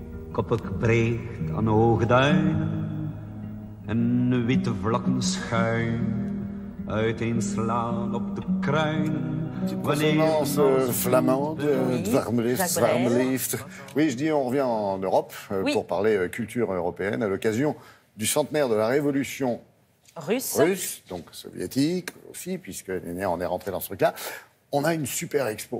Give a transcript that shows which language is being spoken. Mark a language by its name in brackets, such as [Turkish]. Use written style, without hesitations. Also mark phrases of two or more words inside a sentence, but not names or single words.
[Dutch] koppen gebreed aan hoge duinen en witte vlokken schuim uiteenslaan op de kruinen. [French] Petite consonance flamande, Dwarmeliefd. Oui, je dis on revient en Europe pour parler culture européenne à l'occasion du centenaire de la Révolution russe, donc soviétique aussi, puisqu'on est rentré dans ce truc-là. On a une super expo.